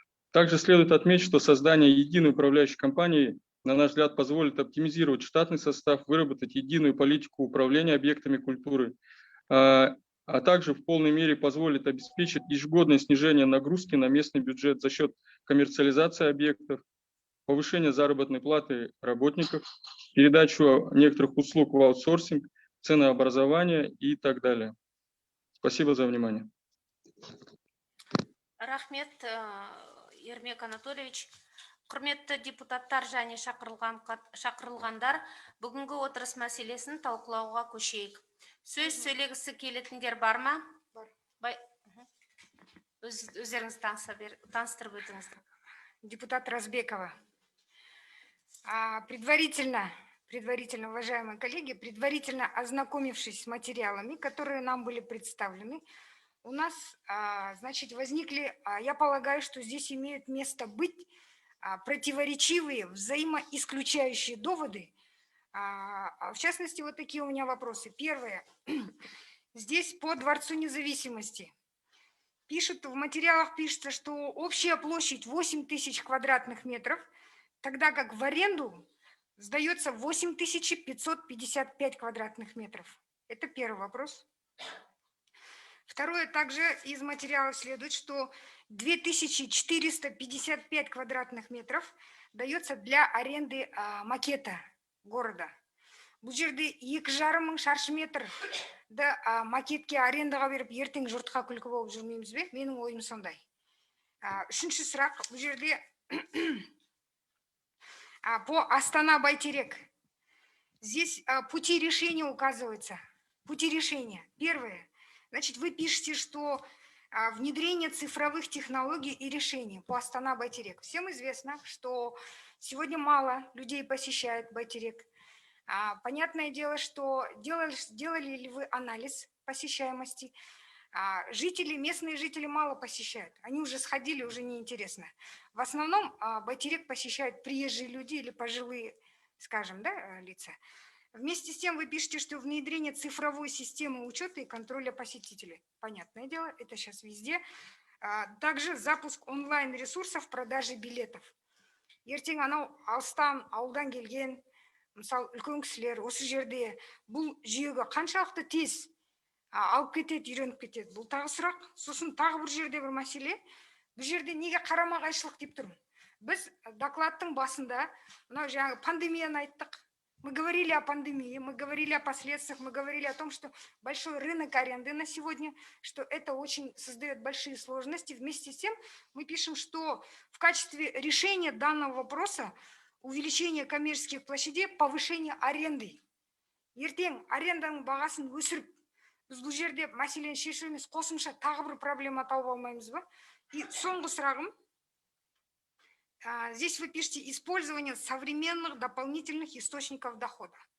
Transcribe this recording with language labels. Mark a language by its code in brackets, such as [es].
[ru] Также следует отметить, что создание единой управляющей компании, на наш взгляд, позволит оптимизировать штатный состав, выработать единую политику управления объектами культуры, а также в полной мере позволит обеспечить ежегодное снижение нагрузки на местный бюджет за счет коммерциализации объектов, повышения заработной платы работников, передачу некоторых услуг в аутсорсинг, ценообразование и так далее. Спасибо за внимание. [kk] Рахмет, Ермек Анатольевич. Құрметті депутаттар және шақырылғандар, бүгінгі отырыс мәселесін талқылауға көшейік. Сөз сөйлегісі келетіндер бар ма? Бар. Өздеріңіз таныстырып өтіңіздер. Депутат Разбекова. [ru] Предварительно, уважаемые коллеги, предварительно ознакомившись с материалами, которые нам были представлены, у нас, значит, возникли, я полагаю, что здесь имеют место быть противоречивые, взаимоисключающие доводы. В частности, вот такие у меня вопросы. Первое. Здесь по Дворцу независимости. В материалах пишется, что общая площадь 8000 квадратных метров, тогда как в аренду сдается 8555 квадратных метров. Это первый вопрос. Второе, также из материалов следует, что 2455 квадратных метров дается для аренды макета города. [kk] Бұл жерде 2,5 мың шаршы метр макетке арендаға беріп, ертең жұртқа күлкі болып жүрмейміз бе? Менің ойым сондай. Үшінші сұрақ, бұл жерде [ru] по Астана Байтерек. Здесь пути решения указываются. Пути решения. Первое. Значит, вы пишете, что внедрение цифровых технологий и решений по Астана Байтерек. Всем известно, что сегодня мало людей посещает Байтерек. Понятное дело, что делали ли вы анализ посещаемости? Местные жители мало посещают. Они уже сходили, уже неинтересно. В основном Байтерек посещают приезжие люди или пожилые, скажем, да, лица. Вместе с тем вы пишете, что внедрение цифровой системы учета и контроля посетителей. Понятное дело, это сейчас везде. Также запуск онлайн-ресурсов продажи билетов. [kk] Ертең анау алыстан, ауылдан келген, мысалы, үлкен кісілер осы жерде бұл жүйеге қаншалықты тез алып кетеді, үйреніп кетеді. Бұл тағы сұрақ. Сосын тағы бір жерде бір мәселе. Бұл жерде неге қарама-қайшылық деп тұрмын? Біз докладтың басында мынау жаңағы пандемияны айттық. [ru] Мы говорили о пандемии, мы говорили о последствиях, мы говорили о том, что большой рынок аренды на сегодня, что это очень создает большие сложности. Вместе с тем мы пишем, что в качестве решения данного вопроса увеличение коммерческих площадей, повышение аренды. [kk] Ертең аренданың бағасын өсіріп, біз бұл жерде мәселені шешу емес, қосымша тағы бір проблема тауып алмаймыз ба? И соңғы сұрағым. [ru] Здесь вы пишете использование современных дополнительных источников дохода.